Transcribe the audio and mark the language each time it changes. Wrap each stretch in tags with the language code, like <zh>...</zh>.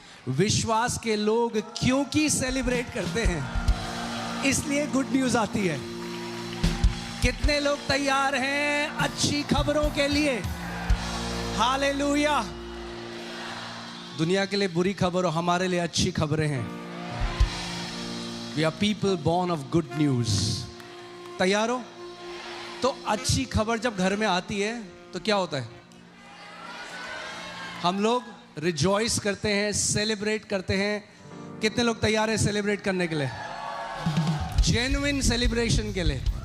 <hi>विश्वास के लोग क्योंकि सेलिब्रेट करते हैं, इसलिए गुड न्यूज़ आती है. कितने लोग तैयार हैं अच्छी खबरों के लिए? हालेलुया. दुनिया के लिए बुरी खबर और हमारे लिए अच्छी खबरें हैं.</hi> <en>We are people born of good news.</en> <hi>तैयार हो? तो अच्छी खबर जब घर में आती है तो क्या होता है? हम लोग रिजॉइस करते हैं, सेलिब्रेट करते हैं. कितने लोग तैयार हैं सेलिब्रेट करने के लिए? जेन्युइन सेलिब्रेशन के लिए.</hi>